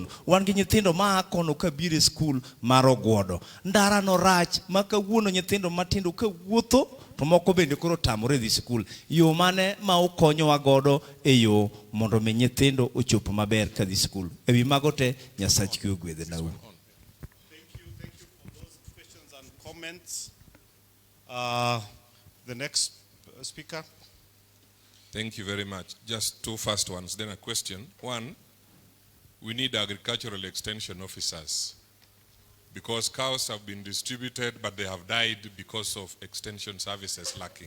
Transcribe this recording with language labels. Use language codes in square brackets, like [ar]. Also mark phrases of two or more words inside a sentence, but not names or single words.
[luo] Wan gi nyithindo ma kono kabire school mar Oguodo. Ndara no rach maka wuono nyithindo matindo ka wuotho to moko bende koro tamore dhi school. Yo mane ma ukonyowa godo e yo mondo mi nyithindo ochop maber ka dhi school. Ewi mago te Nyasach kwe ogwedhe na u. [en] Thank you for those questions and comments. The next speaker. Thank you very much. Just two first ones, then a question. One, we need agricultural extension officers because cows have been distributed, but they have died because of extension services lacking.